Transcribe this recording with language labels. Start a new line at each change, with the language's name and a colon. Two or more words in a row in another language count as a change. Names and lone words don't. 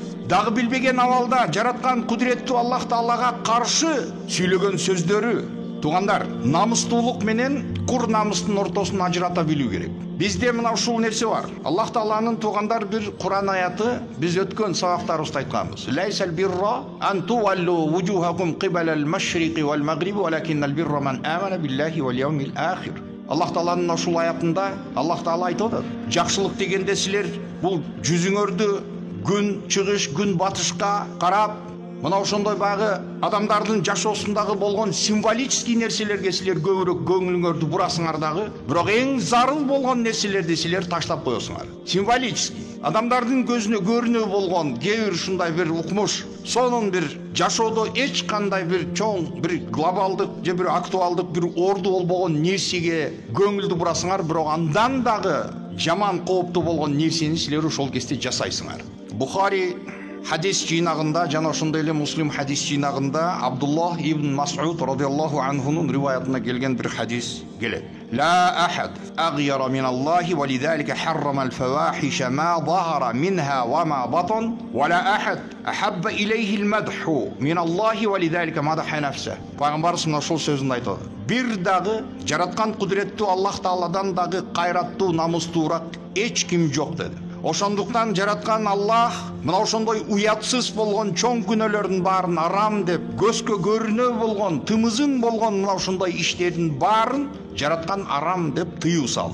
Kyrgyz: Дагы билбеген абалда жараткан кудуреттүү Аллах Таалага каршы сүйлөгөн сөздөрү. Тугандар, намыстуулук менен кур намыстын ортосун ажырата билүү керек. Бизде мына ушул нерсе бар. Аллах Тааланын тугандар бир Кур'ан аяты биз өткөн сабактарыбызда айтканбыз.
Arabic: ليس البر أن تولوا وجوهكم قبل المشرق والمغرب ولكن البر من آمن بالله واليوم الآخر.
Kyrgyz: Аллах Тааланын ушул аятында Аллах Таала айтып атат. Жакшылык дегенде силер бул жүзүңөрдү күн чыгыш, күн батышка карап, мына ошондой багы адамдардын жашоосундагы болгон символический нерселерге силер көбүрөөк көңүлүңөрдү бурасыңар дагы, бирок эң зарыл болгон нерселерди силер таштап коесуңар. Символический, адамдардын көзүнө көрүнүү болгон кээ бир ушундай бир укмуш, сонун бир жашоодо эч кандай бир чоң, бир глобалдык же бир актуалдык, бир орду болбогон нерсеге көңүлдү бурасыңар, бирок андан дагы жаман кооптуу болгон нерсени силер ошол кезде жасайсыңар. Бухари hadis жыйнагында жана ошондой эле Муслим hadis жыйнагында Абдуллах ибн Мас'уд радиаллаху анхунун риваятына келген бир hadis келет.
Arabic: لا أحد أغير من الله ولذلك حرم الفواحش ما ظهر منها وما بطن ولا أحد أحب إليه المدح من الله ولذلك مدح نفسه.
Kyrgyz: Пайгамбарыбыз мына ошол сөзүн айтат. Бир дагы жараткан кудуреттүү Аллах Тааладан дагы кайраттуу, намыстуураак эч ким жок деди. Ошондуктан жараткан Аллах мына ошондой уятсыз болгон чоң күнөөлөрдүн баарын арам деп, көзгө көрүнөө болгон, тымызын болгон мына ошондой иштердин баарын жараткан арам деп тыюу салды.